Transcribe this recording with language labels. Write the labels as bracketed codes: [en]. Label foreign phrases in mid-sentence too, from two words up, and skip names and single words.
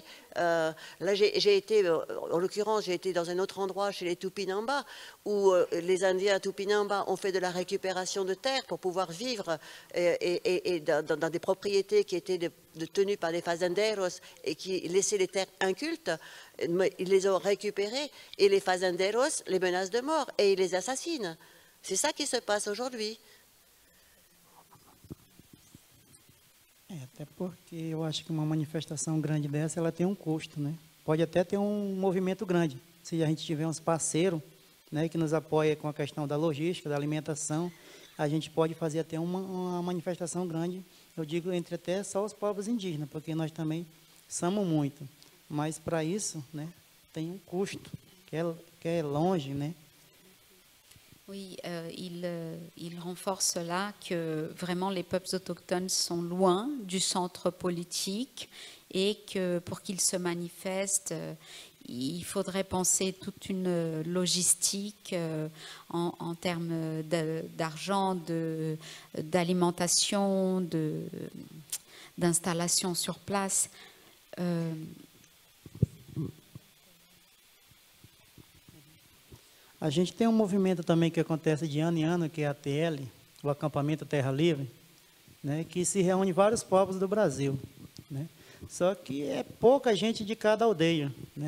[fr] Là, j'ai été, en l'occurrence, j'ai été dans un autre endroit chez les Tupinamba, où les Indiens Tupinamba ont fait de la récupération de terre pour pouvoir vivre dans des propriétés qui étaient tenues par des fazenderos et qui laissaient les terres incultes. Ils les ont récupérées et les fazenderos les menacent de mort et ils les assassinent. C'est ça qui se passe aujourd'hui. [pt] Até porque eu acho que uma manifestação grande dessa, ela tem um custo, né? Pode até ter um movimento grande, se a gente tiver uns parceiros, né, que nos apoia com a questão da logística, da alimentação, a gente pode fazer até uma manifestação grande, eu digo entre até só os povos indígenas, porque nós também somos muito, mas para isso, né, tem um custo, que é longe, né? [fr] Oui, il renforce là que vraiment les peuples autochtones sont loin du centre politique et que pour qu'ils se manifestent, il faudrait penser toute une logistique en termes d'argent, d'alimentation, d'installation sur place. [pt] A gente tem um movimento também que acontece de ano em ano, que é a ATL, o Acampamento Terra Livre, né, que se reúne vários povos do Brasil, né? Só que é pouca gente de cada aldeia, né?